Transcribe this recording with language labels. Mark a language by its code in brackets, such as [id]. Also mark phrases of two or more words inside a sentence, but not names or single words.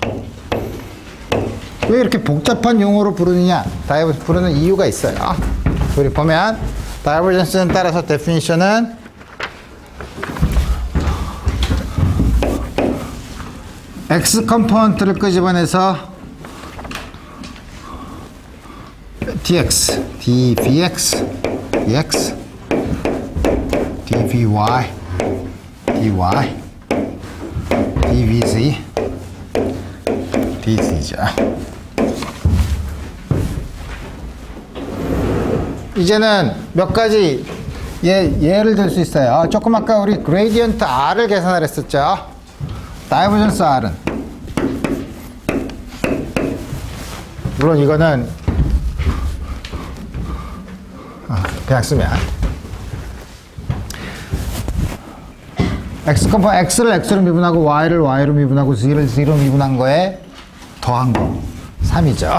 [ko] 왜 이렇게 복잡한 용어로 부르느냐? 다이버전스 부르는 이유가 있어요. 우리 보면 다이버전스는 따라서 데피니션은 X 컴포넌트를 끄집어내서 [en] dx, dvx, dx, dvy, dy, dvz, [ko] dz죠. 이제는 몇 가지 예를 들 수 있어요. 조금 아까 우리 그레이디언트 R을 계산을 했었죠. 다이버전스 R은 물론 이거는 그냥 쓰면 X를 X로 미분하고 Y를 Y로 미분하고 Z를 Z로 미분한 거에 더한 거 3이죠.